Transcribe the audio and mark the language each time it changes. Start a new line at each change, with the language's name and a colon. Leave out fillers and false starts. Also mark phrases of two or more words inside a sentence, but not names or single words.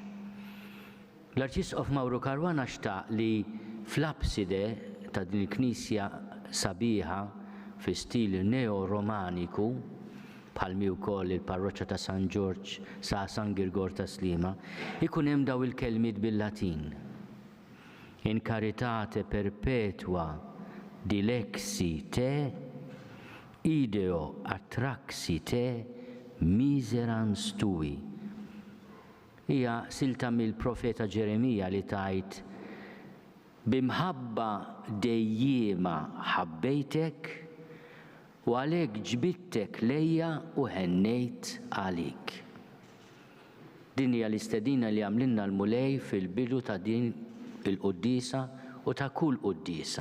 Maltese: L-Arċisqof Mauro Caruana xtaq li fl-abside ta' din il-Knisja sabiħa fi stil neo-romaniku, bħalmi wkoll il-parroċċa ta' San George sa' San Girgor ta' Slima, ikun hemm daw il-kelmiet bil-Latin.
Latin: In caritate perpetua dilexi te, ideo attraxi te, miserans tui.
Maltese: Hija silta mill-profeta Ġeremija li tajt: bimħabba dejjiema ħabbejtek u għalhekk ġbittek lejja u ħennejt għalik. Din hija l-istedina li għamlinna l-mulej fil-bidu ta' din il-quddisa u ta' kull quddisa.